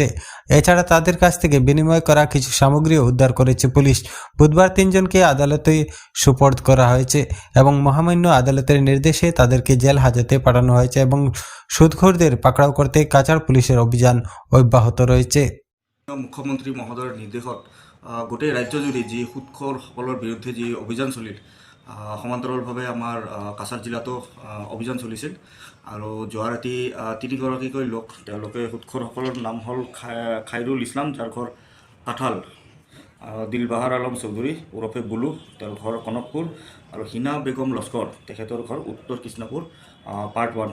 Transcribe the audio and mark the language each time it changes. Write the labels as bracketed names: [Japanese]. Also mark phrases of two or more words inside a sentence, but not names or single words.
[Bangla] এছাড়া তাদের কাছ থেকে বিনিময় করা কিছু সামগ্রীও উদ্ধার করেছে পুলিশ। বুধবার 3 জনকে আদালতে সুপর্দ করা হয়েছে এবং মহামান্য আদালতের নির্দেশে তাদেরকে জেল হাজতে পাঠানো হয়েছে এবং সুদখোরদের পাকড়াও করতে কাছাড় পুলিশের অভিযান অব্যাহত রয়েছে। [Assamese] মুখ্যমন্ত্ৰী মহোদয়ৰ নিৰ্দেশত গোটেই ৰাজ্যজুৰি যি সুদখোৰসকলৰ বিৰুদ্ধে যি অভিযান চলিল, সমান্তৰালভাৱে আমাৰ কাছাৰ জিলাতো অভিযান চলিছিল আৰু যোৱা ৰাতি 3গৰাকীকৈ লোক, তেওঁলোকে সুদখোৰসকলৰ নাম হ'ল খাইৰুল ইছলাম, যাৰ ঘৰ কাঠাল, দিলবাহাৰ আলম চৌধুৰী ওৰফে বুলু, তেওঁৰ ঘৰ কনকপুৰ, আৰু হিনা বেগম লস্কৰ, তেখেতৰ ঘৰ উত্তৰ কৃষ্ণপুৰ পাৰ্ট 1।